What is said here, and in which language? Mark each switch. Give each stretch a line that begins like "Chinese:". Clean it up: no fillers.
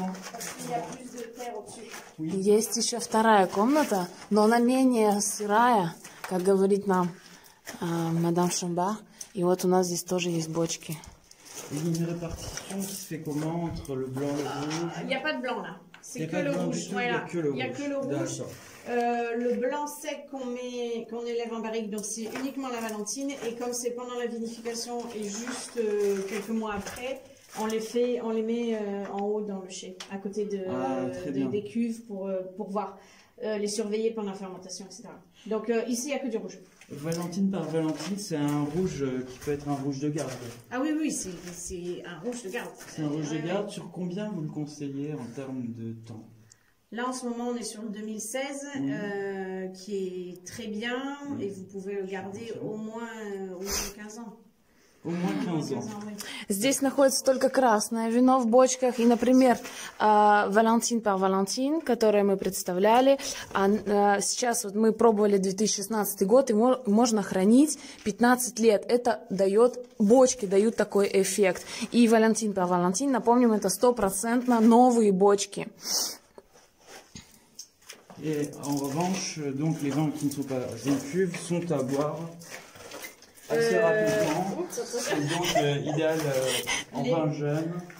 French: Parce qu'il y a plus de terre au-dessus.
Russian: Есть еще вторая комната, но она менее сырая, как говорит нам мадам Шамбах. И вот у нас здесь тоже есть бочки.
French: Une répartition qui se fait comment entre le blanc et le rouge? Il n'y a pas de blanc là. C'est que le rouge. Voilà. Il n'y a que le rouge. Le blanc sec qu'on élève en barrique, donc c'est uniquement la Valentine. Et comme c'est pendant la vinification et juste quelques mois après, on les met en haut dans le chai, à côté des cuves pour voir, les surveiller pendant la fermentation, etc. Donc ici, il n'y a que du rouge. Valentine par Valentine, c'est un rouge qui peut être un rouge de garde. Ah oui, oui, c'est un rouge de garde. C'est un rouge de garde. Ouais. Sur combien vous le conseillez en termes de temps? Là, en ce moment, on est sur le 2016, qui est très bien, et vous pouvez le garder au moins 15 ans. Au moins 15 ans.
Russian: Здесь находится только красное вино в бочках. И, например, Валентин par Валентин, которое мы представляли. Сейчас вот мы пробовали 2016 год, и можно хранить 15 лет. Это дает, бочки дают такой эффект. И Валентин par Валентин, напомним, это 100% новые бочки.
French: Et en revanche, donc les vins qui ne sont pas en cuve sont à boire assez rapidement, c'est donc idéal en vin jeune.